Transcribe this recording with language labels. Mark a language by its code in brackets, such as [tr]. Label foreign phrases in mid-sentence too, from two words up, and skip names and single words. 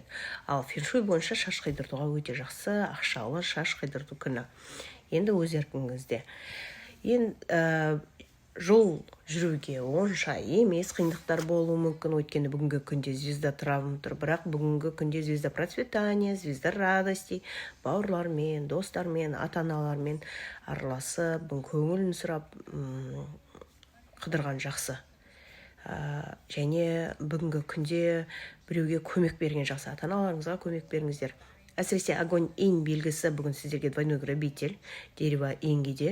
[kk] Ал феншуй бойынша шаш қидыртуға өте жақсы, ақшалы шаш қидырту күні. Енді өз еркіңізде. Жол жүруге онша емес қиындықтар болуы мүмкін, өйткені бүгінгі күнде [ru] звезда травм [kk] тұр, бірақ бүгінгі күнде [ru] звезда процветания, звезда радости, [kk] бауырлармен, достармен, ата-аналармен араласып, көңілін сұрап қыдырған жақсы. Және бүгінгі күнде біреуге көмек берген жақсы, ата-аналарыңызға көмек беріңіздер. Әсіресе [ru] огонь инь [kk] белгісі бүгін сіздерге [ru] двойной грабитель, [kk] дерево иньге.